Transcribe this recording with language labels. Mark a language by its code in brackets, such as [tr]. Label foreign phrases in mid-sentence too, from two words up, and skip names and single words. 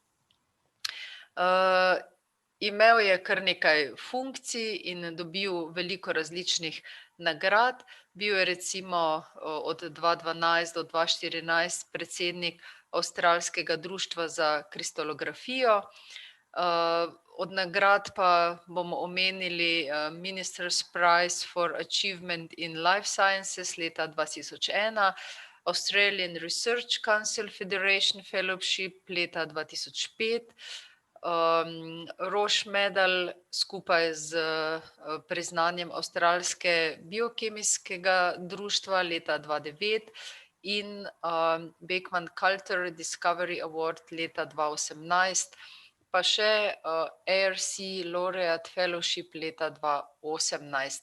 [sl] Imel je kar nekaj funkcij in dobil veliko različnih nagrad. Bil je recimo od 2012 do 2014 predsednik Avstralskega društva za kristalografijo. Od nagrad pa bomo omenili Minister's Prize for Achievement in Life Sciences leta 2001, Australian Research Council Federation Fellowship leta 2005, Roche Medal skupaj z priznanjem Avstralske biokemijskega društva leta 2009 in Beckman Coulter Discovery Award leta 2018, pa še ARC Laureate Fellowship leta 2018.